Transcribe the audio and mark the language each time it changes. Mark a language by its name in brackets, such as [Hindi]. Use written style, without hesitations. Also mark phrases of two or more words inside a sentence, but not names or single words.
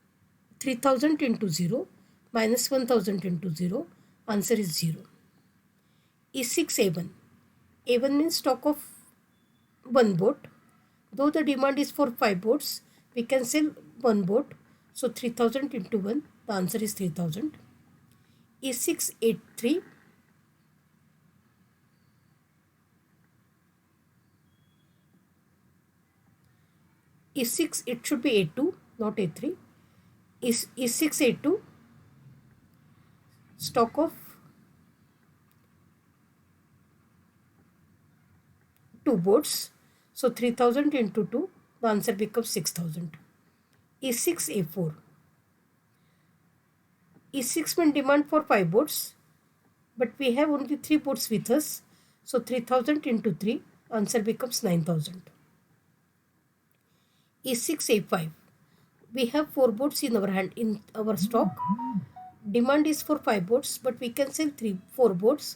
[English] So 3000 into 0 minus 1000 into 0, answer is 0. E6 A1. A1 means stock of one boat. Though the demand is for 5 boats, we can sell one boat. So 3000 into 1, the answer is 3000. E6 A3. E6, it should be A2, not A3. E6 A2, stock of 2 boats. So 3000 into 2, the answer becomes 6000. E6 A4. E6 means demand for 5 boats, but we have only 3 boats with us. So 3000 into 3, answer becomes 9000. E6 A5. We have 4 boats in our hand, in our stock. Demand is for 5 boats, but we can sell 4 boats.